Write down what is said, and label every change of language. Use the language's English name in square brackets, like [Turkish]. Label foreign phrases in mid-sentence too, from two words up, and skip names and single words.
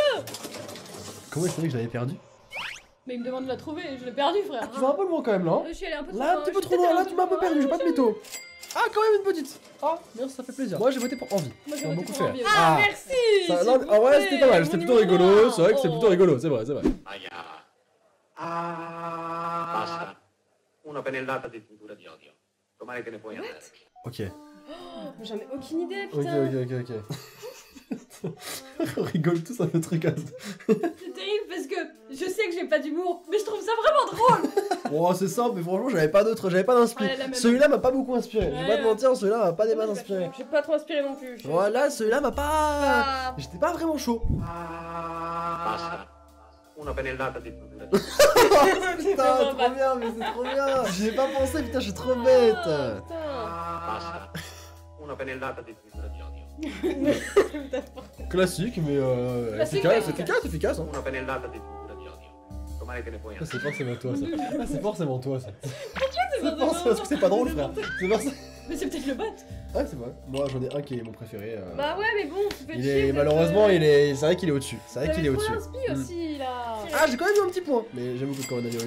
[French] Comment il savait que je l'avais perdu? Mais il me demande de la trouver, je l'ai perdu, frère. Tu vas un peu loin quand même là. Hein. Je suis allée un peu trop Là, un loin, petit peu je suis trop loin, peut-être là tu m'as un peu allée perdu, j'ai pas de trop loin. mytho. Ah, quand même une petite. Ah, merci, ça fait plaisir. Moi j'ai voté pour Envie. Moi, j'ai Ça m'a voté beaucoup pour fait. Envie. Ah, merci. Ça, s'il non, vous en vrai, plaît, c'était pas mal, c'était mon plutôt numéro rigolo. un. C'est vrai que c'est Oh. plutôt rigolo, c'est vrai, c'est vrai. [Italian] Basta. Una pennellata di tintura di odio. Domani te ne puoi andare. [French] Ok. Oh, J'en ai aucune idée, Ok, putain. ok. On rigole tous un peu truc à C'est terrible parce que je sais que j'ai pas d'humour, mais je trouve ça vraiment drôle. Oh, c'est simple, mais franchement, j'avais pas d'autre, j'avais pas d'inspiré. Ouais, la même. Celui-là m'a pas beaucoup inspiré. Je vais Ouais, pas te ouais. mentir, celui-là m'a pas des masses inspiré. J'ai pas trop inspiré non plus. Voilà, celui-là m'a pas. Ah. J'étais pas vraiment chaud. [Italian] Basta. Una pennellata di tintura di odio. [French] Putain, vraiment trop bien, mais c'est trop bien. J'y ai pas pensé, putain, je suis trop bête. Ah, putain. [Italian] Basta. Una pennellata di tintura di odio. [French] Classique, mais Classique, efficace, mais efficace, hein. [Italian] Una pennellata di tintura di odio. Domani te ne puoi [French] Ah, [Italian] andare. [French] c'est forcément toi ça. Ah, c'est forcément toi ça. C'est C'est parce que c'est pas drôle, frère. C'est pour ça. Mais c'est peut-être le bot. Ah, c'est vrai. Moi, j'en ai un qui est mon préféré. Bah ouais, mais bon, tu peux Il est malheureusement, il est. C'est vrai qu'il est au-dessus. C'est vrai qu'il est au-dessus. inspi aussi, là. Ah, j'ai quand même eu un petit point. Mais j'aime beaucoup quand on a eu